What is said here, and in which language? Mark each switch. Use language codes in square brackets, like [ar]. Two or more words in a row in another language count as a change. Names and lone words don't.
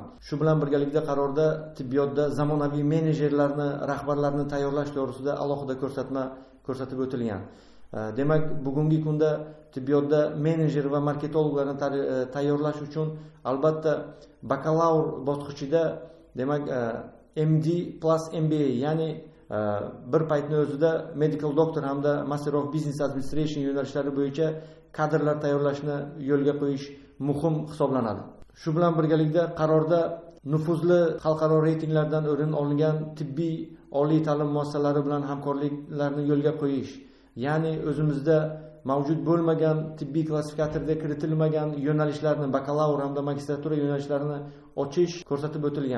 [uz] Shu bilan birgalikda qarorda tibbiyotda zamonaviy menejerlarni, rahbarlarni tayyorlash to'g'risida alohida ko'rsatma ko'rsatib o'tilgan. Demak, bugungi kunda tibbiyotda menejer va marketologlarni tayyorlash uchun albatta bakalavr bosqichida demak MD plus MBA, ya'ni bir paytni o'zida [en] medical doctor [uz] hamda [en] Master of Business Administration [uz] yo'nalishlari bo'yicha kadrlar tayyorlashni yo'lga qo'yish muhim hisoblanadi. Shu bilan birgalikda qarorda nufuzli xalqaro reytinglardan o'rin olingan tibbiy oliy ta'lim muassasalari bilan hamkorliklarni yo'lga qo'yish, ya'ni o'zimizda mavjud bo'lmagan tibbiy klassifikatorga kiritilmagan yo'nalishlarni, bakalavr hamda magistratura yo'nalishlarini ochish ko'rsatib o'tilgan.